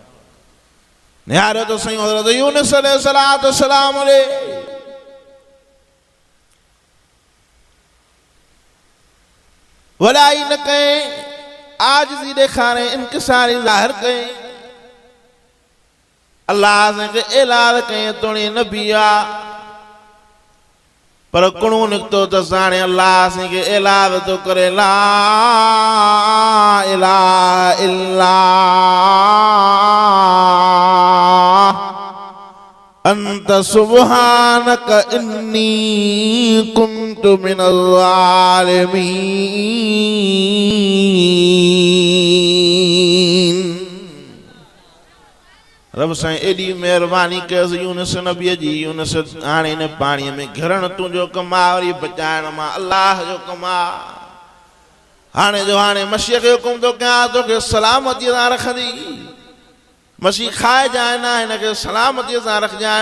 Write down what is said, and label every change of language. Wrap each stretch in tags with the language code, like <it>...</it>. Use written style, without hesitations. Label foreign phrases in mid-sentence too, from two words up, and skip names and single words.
<sd>निहारियो त साईं हज़रत यूनुस अलैहिस्सलाम वॾाई न कई, आजिज़ी ॾेखारे, इनकिसारी ज़ाहिर कई। अल्लाह साईं ऐलान कई तोणी नबी आहे, पर कुणो निकितो त हाणे अल्लाह साईं खे ऐलान थो करे</sd> <ar>لا إله إلا أنت سبحانك إني كنت من الظالمين.</ar> <sd>रब साईं एॾी महिरबानी कयसि यूनुस नबीअ जी। यूनुस हाणे हिन पाणीअ में घिरण तुंहिंजो कमु आहे, वरी बचाइण मां अल्लाह जो कमु आहे। हाणे जो हाणे मसीह खे हुकुम थो कयां तोखे सलामतीअ सां रखंदी, मसीह खाइजांइ न, हिनखे सलामतीअ सां रखजांइ।</sd>